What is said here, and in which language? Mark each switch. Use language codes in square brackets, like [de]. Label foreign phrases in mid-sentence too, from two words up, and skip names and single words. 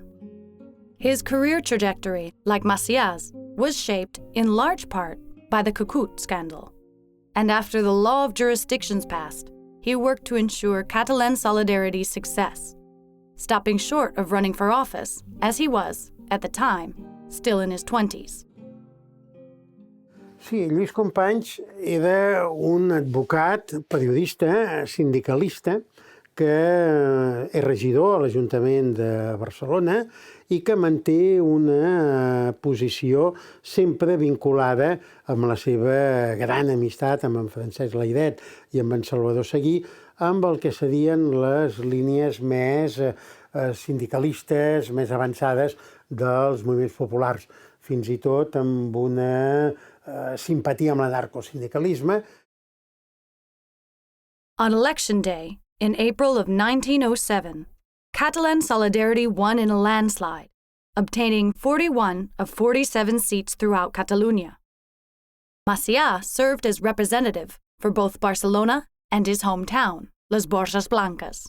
[en] His career trajectory, like Macià's, was shaped in large part by the Cucut scandal, and after the law of jurisdictions passed, he worked to ensure Catalan Solidarity's success, stopping short of running for office, as he was, at the time, still in his 20s. [ca] Sí, Lluís Companys era un advocat, periodista, sindicalista, que és regidor a l'Ajuntament de Barcelona i que manté una posició sempre vinculada amb la seva gran amistat amb en Francesc Layret i amb en Salvador Seguí, amb el que serien les línies més sindicalistes, més avançades dels moviments populars, fins i tot amb una simpatia amb l'anarcosindicalisme. [en] On Election Day, in April of 1907, Catalan Solidarity won in a landslide, obtaining 41 of 47 seats throughout Catalonia. Macià served as representative for both Barcelona and his hometown, Les Borges Blanques.